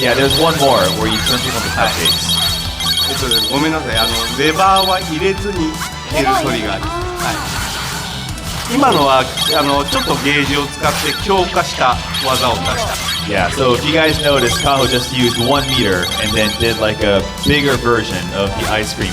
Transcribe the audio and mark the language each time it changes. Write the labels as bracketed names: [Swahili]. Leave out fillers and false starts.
[English] Yeah, there's one more where you turn people into cupcakes. [Japanese] ごめんなさいレバーは入れずに L トリガーに。あ今のはちょっとゲージを使って強化した技を出した。 [English] Yeah, so if you guys noticed, Kaho just used 1 meter and then did like a bigger version of the ice cream